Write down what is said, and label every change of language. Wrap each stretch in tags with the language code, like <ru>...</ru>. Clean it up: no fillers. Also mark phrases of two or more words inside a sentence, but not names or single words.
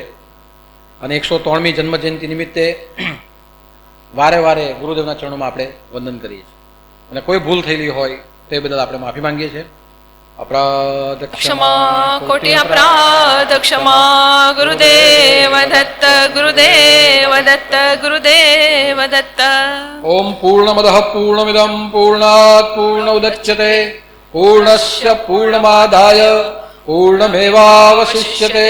<gu>અને 103મી જન્મજયંતિ નિમિત્તે વારે વારે ગુરુદેવના ચરણોમાં આપણે વંદન કરીએ છીએ. અને કોઈ ભૂલ થયેલી હોય તે બદલ આપણે માફી માંગીએ છીએ.</gu> <sa>अपराध क्षमा कोटि अपराध क्षमा गुरुदेव दत्त गुरुदेव दत्त गुरुदेव दत्त. ओम पूर्णमदः पूर्णमिदं पूर्णात् पूर्णमुदच्यते पूर्णस्य पूर्णमादाय पूर्णमेवावशिष्यते.</sa>